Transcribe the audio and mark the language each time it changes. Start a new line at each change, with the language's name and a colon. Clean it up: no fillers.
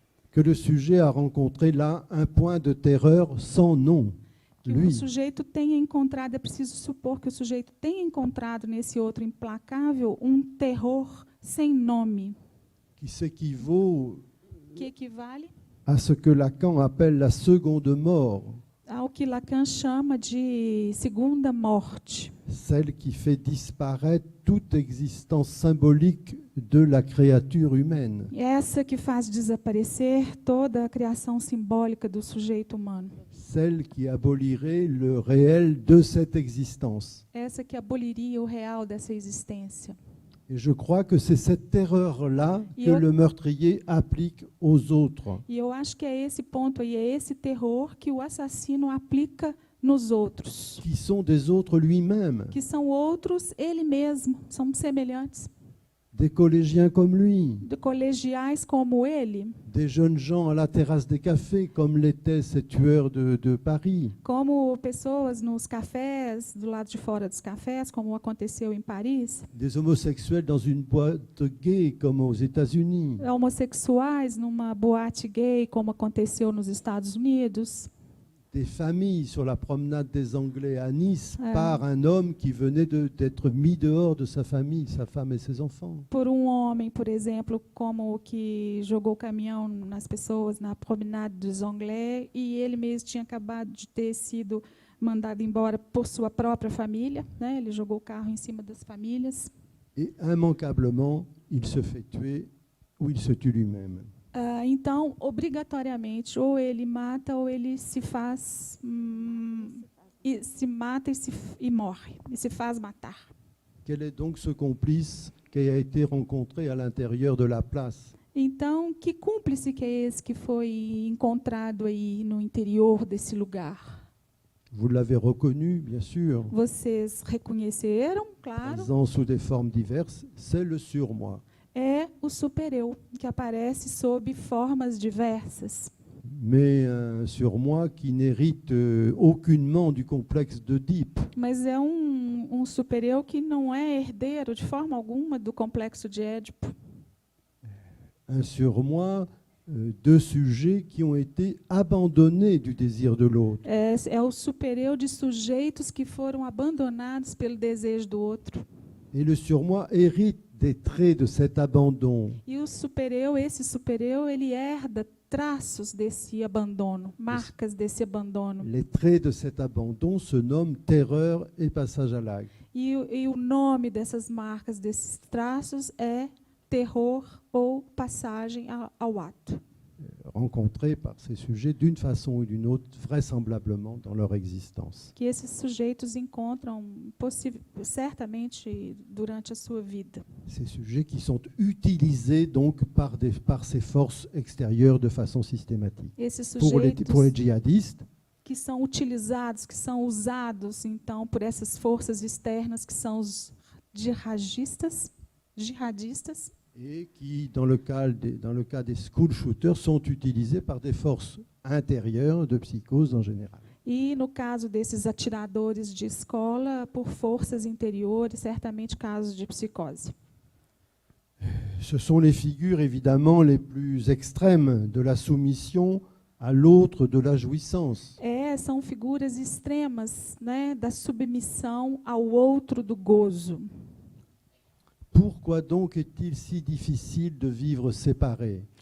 French: que le sujet a rencontré là un point de terreur sans nom,
Portuguese: que o
French: lui,
Portuguese: sujeito tenha encontrado, é preciso supor que o sujeito tenha encontrado nesse outro implacável um terror sem nome,
French: qui s'équivaut
Portuguese: que equivale
French: à ce que Lacan appelle la seconde mort,
Portuguese: ao que Lacan chama de segunda morte,
French: celle qui fait disparaître toute existence symbolique de la créature humaine.
Portuguese: essa que faz desaparecer toda a criação simbólica do sujeito humano.
French: Celle qui abolirait le réel de cette existence.
Portuguese: Essa que aboliria o real dessa existência.
French: Et je crois que c'est cette terreur-là Et que autre- le meurtrier applique aux autres.
Portuguese: E eu acho que é esse ponto aí, é esse terror que o assassino aplica nos outros,
French: qui sont des autres lui-même,
Portuguese: que são outros ele mesmo, são semelhantes,
French: des collégiens comme lui,
Portuguese: de colegiais como ele,
French: des jeunes gens à la terrasse des cafés comme l'étaient ces tueurs de Paris,
Portuguese: como pessoas nos cafés, do lado de fora dos cafés, como aconteceu em Paris,
French: des homosexuels dans une boîte gay comme aux États-Unis,
Portuguese: homossexuais numa boate gay, como aconteceu nos Estados Unidos,
French: des familles sur la promenade des Anglais à Nice Ouais. par un homme qui venait d'être mis dehors de sa famille, sa femme et ses enfants.
Portuguese: por homem, por exemplo, como o que jogou o caminhão nas pessoas na promenade dos Anglais, e ele mesmo tinha acabado de ter sido mandado embora por sua própria família, né? Ele jogou o carro em cima das famílias.
French: Et immanquablement, il se fait tuer ou il se tue lui-même.
Portuguese: Então, obrigatoriamente, ou ele mata ou ele se faz e se mata e morre, e se faz matar.
French: Quel est donc ce complice qui a été rencontré à l'intérieur de la place?
Portuguese: Então, que cúmplice que é esse que foi encontrado aí no interior desse lugar?
French: Vous l'avez reconnu, bien sûr,
Portuguese: Vocês reconheceram, claro,
French: présent sous des formes diverses, c'est le surmoi.
Portuguese: é o supereu, que aparece sob formas diversas.
French: Mais un surmoi qui n'hérite aucunement du complexe d'Oedipe.
Portuguese: Mas é um supereu que não é herdeiro de forma alguma do complexo de Édipo.
French: Un surmoi de sujets qui ont été abandonnés du désir de l'autre.
Portuguese: É o supereu de sujeitos que foram abandonados pelo desejo do outro.
French: Et le surmoi hérite des traits de cet abandon.
Portuguese: E o supereu, esse supereu, ele herda traços desse abandono, marcas desse abandono.
French: Les traits de cet abandon se nomment terreur et passage à l'acte.
Portuguese: E o nome dessas marcas, desses traços, é terror ou passagem ao ato.
French: Rencontrés par ces sujets d'une façon ou d'une autre, vraisemblablement dans leur existence.
Portuguese: Que esses sujeitos encontram certamente durante a sua vida.
French: Ces sujets qui sont utilisés donc par ces forces extérieures de façon systématique.
Portuguese: Esses
French: Pour les
Portuguese: sujeitos
French: djihadistes,
Portuguese: que são utilizados, que são usados, então, por essas forças externas, que são os jihadistas,
French: et qui, dans le cas des school shooters, sont utilisés par des forces intérieures de psychose en général.
Portuguese: e, no caso desses atiradores de escola, por forças interiores, certamente casos de psicose.
French: Ce sont les figures évidemment les plus extrêmes de la soumission à l'autre de la jouissance.
Portuguese: São figuras extremas, né, da submissão ao outro do gozo.
French: Pourquoi donc est-il si difficile de vivre séparé?